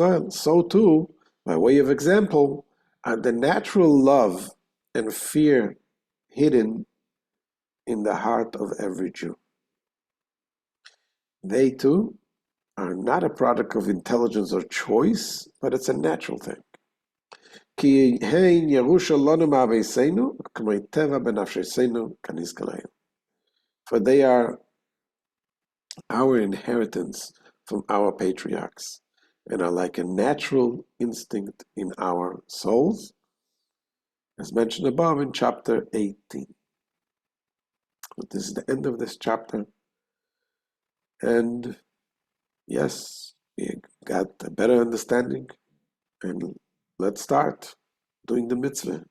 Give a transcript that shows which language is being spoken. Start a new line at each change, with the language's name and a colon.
English: So too, by way of example, are the natural love and fear hidden in the heart of every Jew. They too are not a product of intelligence or choice, but it's a natural thing.
Hebrew: כי הן ירושו לנו מאבייסנו, כמו טבע בנפשנו כנזכר להם.
English: For they are our inheritance from our patriarchs, and are like a natural instinct in our souls, as mentioned above in chapter 18. But this is the end of this chapter, and yes, we got a better understanding, and let's start doing the mitzvah.